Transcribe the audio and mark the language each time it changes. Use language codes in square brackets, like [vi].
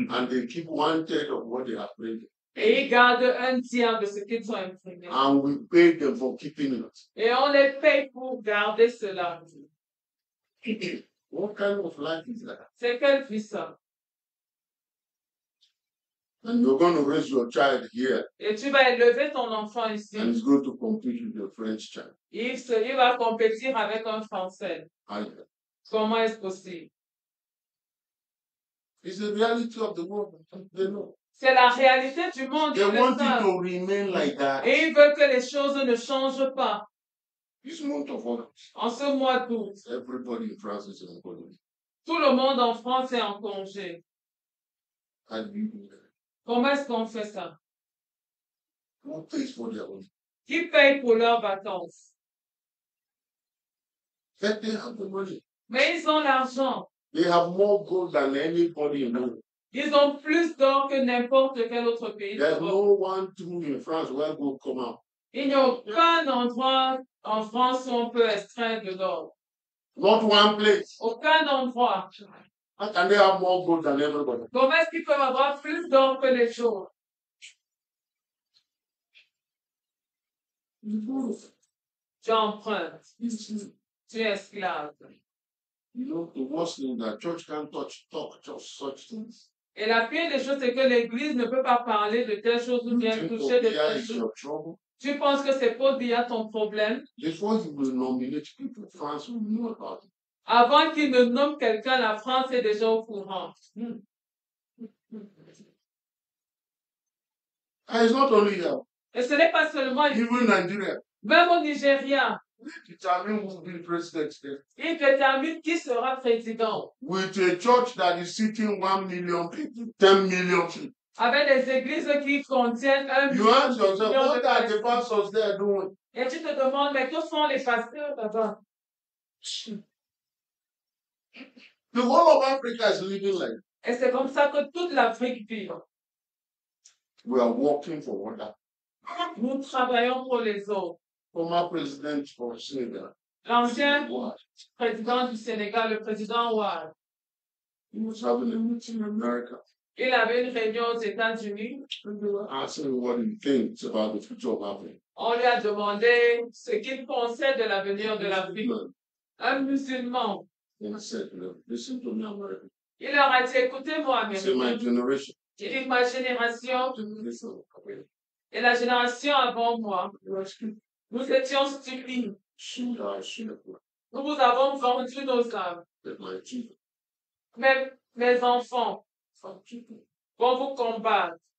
[en] And they keep 1/3 of what they have printed. [fr] Et ils gardent un tiers de ce qu'ils ont imprimé. [en] And we pay them for keeping it. [fr] Et on les paye pour garder cela. [en] What kind of life is that? [fr] C'est quelle vie ça? [en] And you're going to raise your child here. [fr] Et tu vas élever ton enfant ici. [en] And he's going to compete with your French child. [fr] Il va compétir avec un Français. Comment est-ce possible? [en] It's the reality of the world. They know. [fr] C'est la réalité du monde. [en] They want it to remain like that. [fr] Et ils veulent que les choses ne changent pas. [en] This month of August, [fr] en ce mois d'août, [en] everybody in France is on holiday. [fr] Tout le monde en France est en congé. Comment est-ce qu'on fait ça? [en] Who pays for their holiday? [fr] Qui paye pour leurs vacances? [en] But they have the money. [fr] Mais ils ont l'argent. [en] They have more gold than anybody in the world. [fr] Ils ont plus d'or que n'importe quel autre pays. [en] There's no one tomb in France where gold come out. [fr] Il n'y a aucun endroit en France où on peut extraire de l'or. [en] Not one place. [fr] Aucun endroit. [en] How can they have more gold than everybody? [fr] Comment est-ce qu'ils peuvent avoir plus d'or que les autres? Tu empruntes. Tu es esclave. [en] You know, the worst thing that church can't talk just such things. [fr] Et la pire des choses, c'est que l'Église ne peut pas parler de telles choses ou bien toucher de telles choses. Tu penses que c'est Paul Biya ton problème? [en] Before you will nominate people, France will know about it. [fr] Avant qu'il ne nomme quelqu'un, la France est déjà au courant. [en] And it's not only here. [fr] Et ce n'est pas seulement ici. [en] Even Nigeria. [fr] Même au Nigeria. [en] Determine who will be president there. [fr] Il détermine qui sera président. [en] With a church that is sitting 1 million people, 10 million people. [fr] Avec des églises qui contiennent 1 million. [en] You ask yourself, what are the pastors there doing? [fr] Et tu te demandes, mais que font les pasteurs là-bas? [en] The whole of Africa is living like. [fr] Et c'est comme ça que toute l'Afrique vit. [en] We are working for one another. [fr] Nous travaillons pour les autres. [en] Former president of Senegal. [fr] L'ancien président du Sénégal, le président Ouad. [en] He was having a meeting in America. [fr] Il avait une réunion aux États-Unis. [en] Asking what he thinks about the future of Africa. [fr] On lui a demandé ce qu'il pensait de l'avenir de l'Afrique. Un musulman. [en] And I said, listen to me, American. [fr] Il leur a dit, écoutez-moi, [en] It's my [fr] Américain. [en] generation. [fr] Il dit, ma génération et la génération avant moi, nous étions stupides. Nous vous avons vendu nos âmes. Même mes enfants vont vous combattre.